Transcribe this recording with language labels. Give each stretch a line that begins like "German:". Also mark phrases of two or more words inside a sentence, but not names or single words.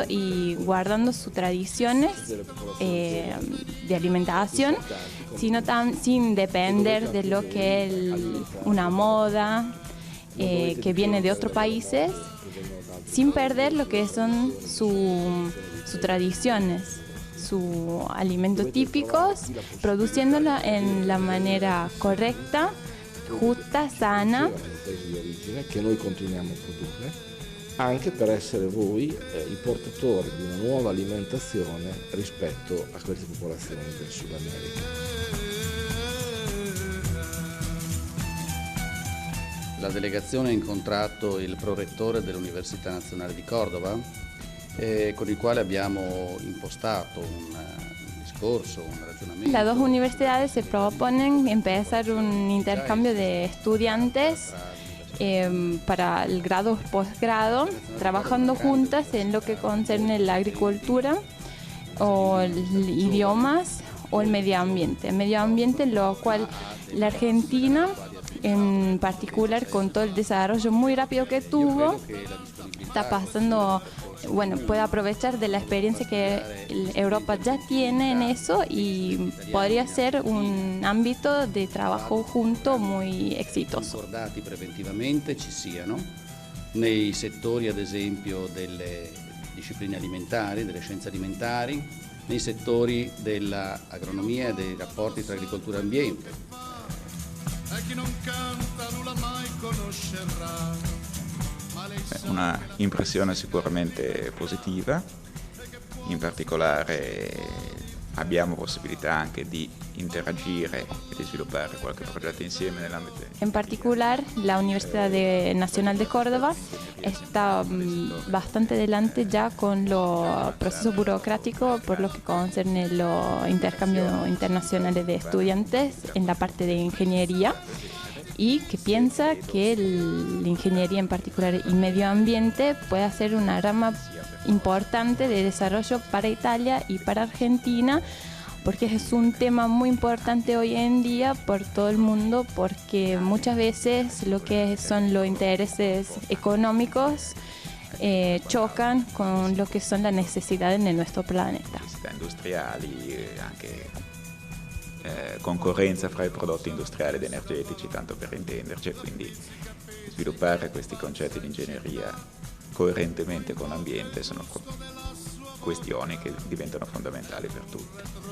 Spanish: y guardando sus tradiciones de alimentación, sin depender de lo que es una moda que viene de otros países, sin perder lo que son sus tradiciones, sus alimentos típicos, produciéndolo en la manera correcta, justa, sana.
Italian: Che noi continuiamo a produrre, anche per essere voi i portatori di una nuova alimentazione rispetto a queste popolazioni del Sud America. La delegazione ha incontrato il prorettore dell'Università Nazionale di Cordova, con il quale abbiamo impostato un discorso, un ragionamento.
Spanish: Las dos universidades se proponen empezar un intercambio de estudiantes para el grado o posgrado, trabajando juntas en lo que concierne la agricultura o idiomas o el medio ambiente. El medio ambiente, en lo cual la Argentina, en particular con todo el desarrollo muy rápido que tuvo, está pasando, bueno, puede aprovechar de la experiencia que Europa ya tiene en eso y podría ser un ámbito de trabajo junto muy exitoso.
Italian: Ricordati preventivamente ci siano nei settori ad esempio delle discipline alimentari, delle scienze alimentari, nei settori dell'agronomia e dei rapporti tra agricoltura e ambiente. E chi non canta nulla mai conoscerà. Una impressione sicuramente positiva, in particolare abbiamo possibilità anche di interagire e di sviluppare qualche progetto insieme nell'ambito.
Spanish: En particular, la Universidad Nacional de Córdoba está bastante adelante ya con los procesos burocráticos por lo que concierne los intercambios internacionales de estudiantes en la parte de ingeniería, y que piensa que la ingeniería en particular y medio ambiente puede ser una rama importante de desarrollo para Italia y para Argentina, porque es un tema muy importante hoy en día por todo el mundo, porque muchas veces lo que son los intereses económicos chocan con lo
Italian: che sono le necessità del nostro pianeta. Necessità industriali, anche concorrenza fra i prodotti industriali ed energetici, tanto per intenderci, quindi sviluppare questi concetti di ingegneria coerentemente con l'ambiente sono questioni che diventano fondamentali per tutti.